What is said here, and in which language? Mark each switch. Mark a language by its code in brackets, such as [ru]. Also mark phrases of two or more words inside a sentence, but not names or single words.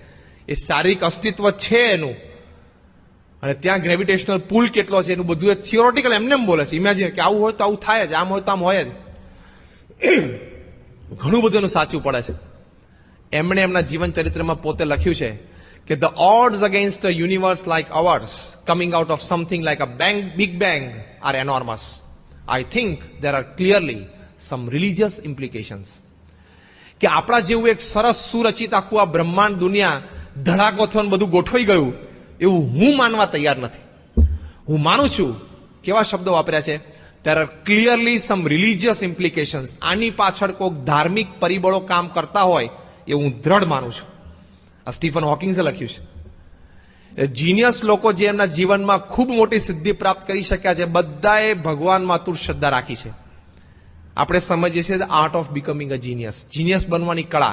[gu] એ શારીરિક અસ્તિત્વ છે એનું. અને ત્યાં [en] gravitational pull [gu] કેટલો છે એનું બધું એ થિયોરેટિકલ એમને બોલે છે. ઇમેજિન કે આવું હોય તો આવું થાય જ, આમ હોય તો આમ હોય જ. ઘણું બધું એનું સાચું પડે છે. એમણે એમના જીવન ચરિત્રમાં પોતે લખ્યું છે કે [en] the odds against a universe like ours coming out of something like a big bang are enormous. I think there are clearly some religious implications. [gu] કે આપણા જેવું એક સરસ સુરચિત આખું આ બ્રહ્માંડ, દુનિયા ધડાકો થયો ને બધું ગોઠવાઈ ગયું, એવું હું માનવા તૈયાર નથી. હું માનું છું, કેવા શબ્દો વાપર્યા છે, [en] there are clearly some religious implications. [gu] આની પાછળ કોઈક ધાર્મિક પરિબળો કામ કરતા હોય એ હું દ્રઢ માનું છું. આ સ્ટીફન હોકિંગ્સે લખ્યું છે. જીનિયસ લોકો જે એમના જીવનમાં ખૂબ મોટી સિદ્ધિ પ્રાપ્ત કરી શક્યા છે, બધાએ ભગવાનમાં અતૂટ શ્રદ્ધા રાખી છે. આપણે સમજીએ છીએ આર્ટ ઓફ બીકમિંગ અ જીનિયસ, જીનિયસ બનવાની કળા.